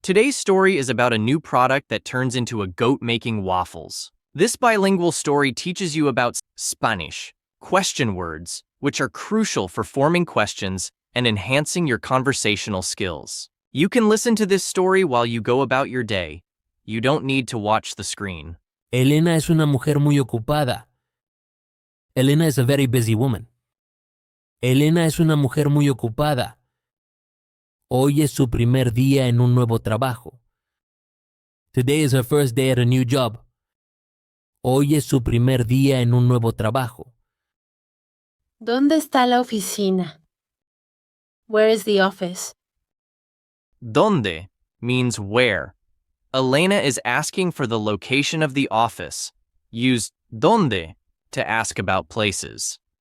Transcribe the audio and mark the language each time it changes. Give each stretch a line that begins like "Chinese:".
English: Today's story is about a new product that turns into a goat making waffles. This bilingual story teaches you about Spanish, question words, which are crucial for forming questions and enhancing your conversational skills. You can listen to this story while you go about your day. You don't need to watch the screen.
Spanish: Elena es una mujer muy ocupada.
English: Elena is a very busy woman.
Spanish: Elena es una mujer muy ocupada. Hoy es su primer día en un nuevo trabajo.
English: Today is her first day at a new job.
Spanish: Hoy es su primer día en un nuevo trabajo. ¿Dónde está la oficina?
English: Where is the office? ¿Dónde means where. Elena is asking for the location of the office. Use ¿dónde to ask about places.